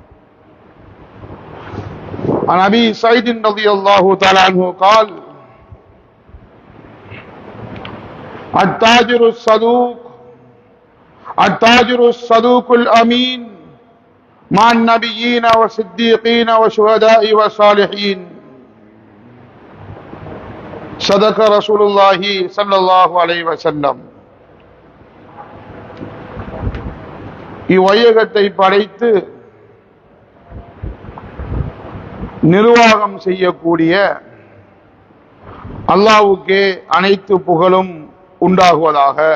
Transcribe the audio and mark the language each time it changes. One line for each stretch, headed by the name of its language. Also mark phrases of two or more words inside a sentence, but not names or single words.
Arabic: عن أبي سعيد رضي الله تعالى عنه قال: التاجر الصدوق الأمين مع النبيين والصديقين والشهداء والصالحين. صدق رسول الله صلى الله عليه وسلم.
Tamil: இவ்வையகத்தை படைத்து நிர்வாகம் செய்யக்கூடிய அல்லாஹ்வுக்கே அனைத்து புகழும் உண்டாகுவதாக.